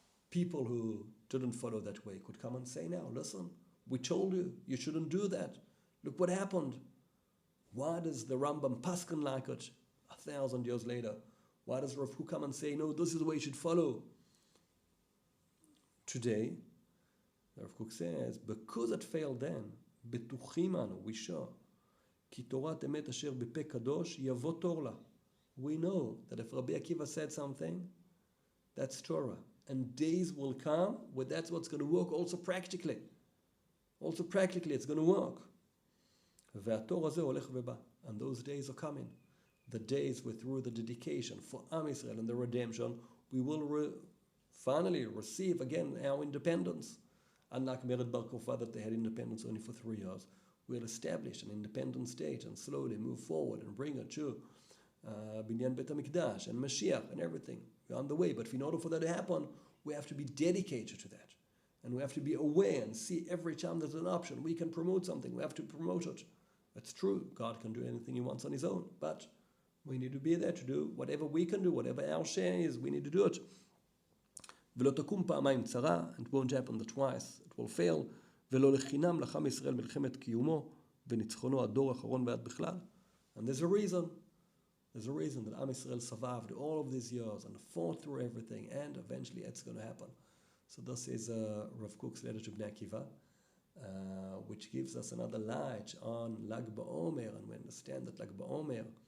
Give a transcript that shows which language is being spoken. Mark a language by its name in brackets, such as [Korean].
[English] People who didn't follow that way could come and say now, listen, we told you, you shouldn't do that. Look what happened. Why does the Rambam paskin like it 1,000 years later? Why does Rav Kook come and say, no, this is the way you should follow? Today, Rav Kook says, because it failed then, [Hebrew] בטוחים אנו, [English] we sure, [Hebrew] כי תורת אמת אשר בפה קדוש יבוא תור לה. [English] We know that if Rabbi Akiva said something, that's Torah. And days will come where that's what's going to work also practically. Also practically it's going to work. [Hebrew] והתור הזה הולך ובא. [English] And those days are coming. The days where through the dedication for Am Yisrael and the redemption, we will finally receive again our independence. Unlike Mered Bar Kokhba, that they had independence only for 3 years, we'll establish an independent state and slowly move forward and bring it to Binyan Bet HaMikdash and Mashiach and everything. We're on the way, but in order for that to happen, we have to be dedicated to that. And we have to be aware and see every time there's an option. We can promote something, we have to promote it. That's true. God can do anything he wants on his own, but we need to be there to do whatever we can do, whatever our share is, we need to do it. [Hebrew] ולא תקום פעמיים צרה, [English] it won't happen twice, it will fail, [Hebrew] ולא לחינם לחם ישראל מלחמת קיומו, וניצחונו הדור האחרון ועד בכלל. [English] And there's a reason that Am Yisrael survived all of these years and fought through everything, and eventually it's going to happen. So this is Rav Kook's letter to Bnei Akiva, which gives us another light on Lag BaOmer, and we understand that Lag BaOmer,